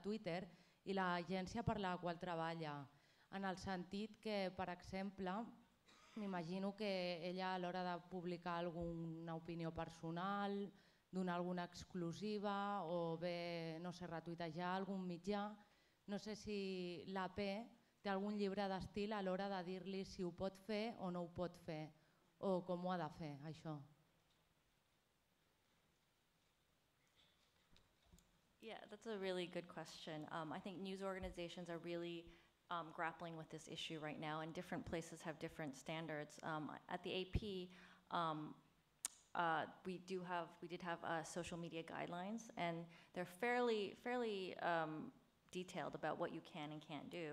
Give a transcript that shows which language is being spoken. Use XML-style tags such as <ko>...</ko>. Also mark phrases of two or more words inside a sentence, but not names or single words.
<ca>Twitter i l'agència per la qual treballa, en el sentit que, per exemple, m'imagino que ella a l'hora de publicar alguna opinió personal, donar alguna exclusiva o bé, no sé, retuitejar algun mitjà, no sé si l'AP té algun llibre d'estil a l'hora de dir-li si ho pot fer o no ho pot fer, o com ho ha de fer, això.</ca> <en>Yeah, that's a really good question. I think news organizations are really grappling with this issue right now, and different places have different standards. At the AP, we did have social media guidelines, and they're fairly detailed about what you can and can't do.</en>